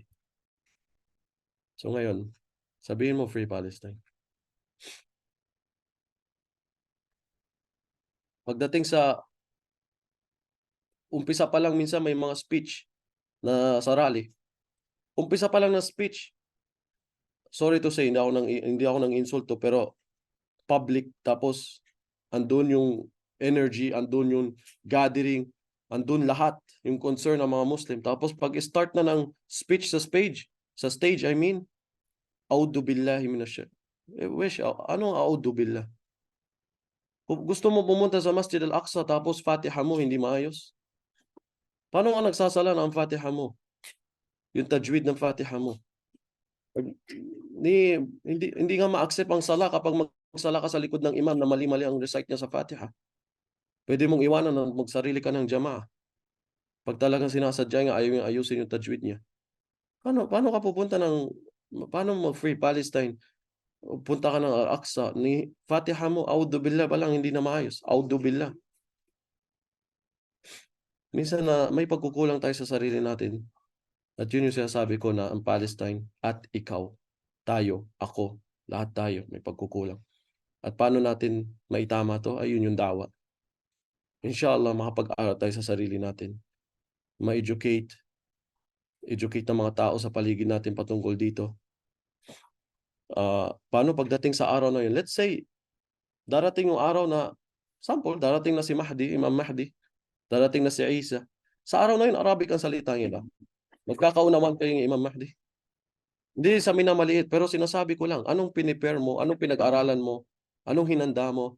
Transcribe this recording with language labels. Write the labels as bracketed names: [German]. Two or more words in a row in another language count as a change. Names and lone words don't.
[Filipino] So ngayon, sabihin mo [English] Free Palestine. [Filipino] Pagdating sa umpisa pa lang, minsan may mga speech na sa rally. Umpisa pa lang na speech. [English] Sorry to say, [Filipino] hindi ako nang insulto, pero public, tapos andun yung energy, andun yung gathering, andun lahat yung concern ng mga Muslim. Tapos pag-start na ng speech sa stage, [English] I mean, [Arabic] A'udhu billahi minash anong a'udhu billah? [Filipino] Kung gusto mo pumunta sa Masjid Al-Aqsa tapos Fatiha mo hindi maayos? Paano ka nagsasala ng Fatiha mo? Yung tajwid ng Fatiha mo. Hindi nga ma-accept ang sala kapag magsala ka sa likod ng imam na mali-mali ang recite niya sa Fatiha. Pwede mong iwanan na magsarili ka ng jamaah. Pag talagang sinasadya niya, ayaw niya ayusin yung tajwid niya. Paano ka pupunta paano mo [English] Free Palestine? [Filipino] Punta ka ng Al-Aqsa, ni Fatiha mo, [Arabic] A'udhu billah [Filipino] pa lang, hindi na maayos. [Arabic] A'udhu billah. [Filipino] Minsan na may pagkukulang tayo sa sarili natin. At yun yung sinasabi ko na ang Palestine at ikaw, tayo, ako, lahat tayo may pagkukulang. At paano natin maitama to? Ayun yung dawa. Inshallah, makapag-aral tayo sa sarili natin. Ma-educate ng mga tao sa paligid natin patungkol dito. Paano pagdating sa araw na yun? [English] Let's say, [Filipino] darating yung araw na, darating na si Mahdi, Imam Mahdi, darating na si Isa. Sa araw na yun, Arabic ang salita nila. Magkakaunawan kayo ng Imam Mahdi. Hindi sa minamaliit, pero sinasabi ko lang, anong pinipare mo, anong pinag-aralan mo, anong hinanda mo.